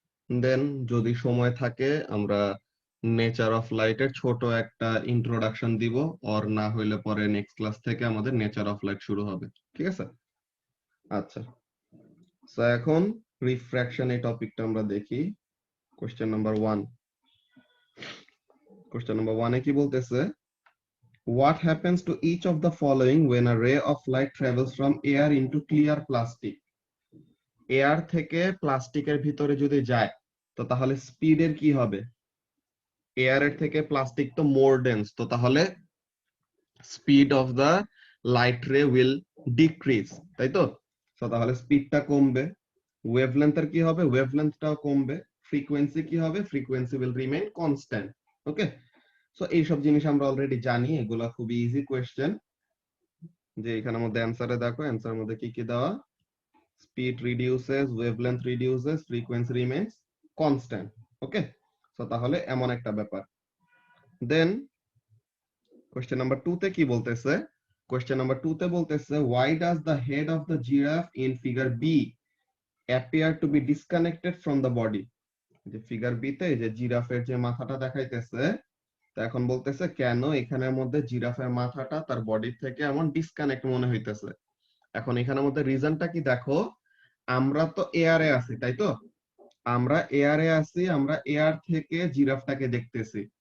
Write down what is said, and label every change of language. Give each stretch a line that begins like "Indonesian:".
Bangla: দেন যদি সময় থাকে আমরা নেচার অফ লাইটের ছোট একটা ইন্ট্রোডাকশন দিব, অর না হইলে পরে নেক্সট ক্লাস থেকে আমাদের নেচার অফ লাইট শুরু হবে। ঠিক আছে? আচ্ছা, সো এখন রিফ্র্যাকশন এই টপিকটা আমরা দেখি। কোয়েশ্চেন নাম্বার 1, কোয়েশ্চেন নাম্বার 1 এ কি বলতেছে?
English: What happens to each of the following when a ray of light travels from air into clear plastic?
Bangla: Air থেকে প্লাস্টিকের ভিতরে যদি যায় তো তাহলে স্পিডের কি হবে? এয়ারের থেকে প্লাস্টিক তো মোর ডেন্স, তো তাহলে
English: speed of the light ray will decrease,
Bangla: তাই তো? তো তাহলে স্পিডটা কমবে। ওয়েভলেন্থের কি হবে? ওয়েভলেন্থটাও কমবে। ফ্রিকোয়েন্সি কি হবে?
English: Frequency will remain constant.
Bangla: Okay, so এইসব জিনিস আমরা অলরেডি জানি, এগুলা খুবই ইজি কোয়েশ্চেন। যে এখানের মধ্যে অ্যান্সারে দেখো, অ্যান্সারের মধ্যে কি কি দেওয়া?
English: Speed reduces, wavelength reduces, frequency remains constant.
Bangla: ওকে, সো তাহলে এমন একটা ব্যাপার। দেন কোশ্চেন নাম্বার 2 তে কি বলতেছে? কোশ্চেন নাম্বার 2 তে বলতেছে
English: why does the head of the giraffe in figure B appear to be disconnected from the body?
Bangla: যে ফিগার বি তে যে জিরাফের যে মাথাটা দেখাইতেছে, তো এখন বলতেছে কেন এখানের মধ্যে জিরাফের মাথাটা তার বডি থেকে এমন ডিসকানেক্ট মনে হইতেছে। এখন এখানের মধ্যে রিজনটা কি দেখো, আমরা তো এয়ারে আছি, তাই তো? আমরা এয়ারে আছি, আমরা এয়ার থেকে জিরাফটাকে দেখতেছি।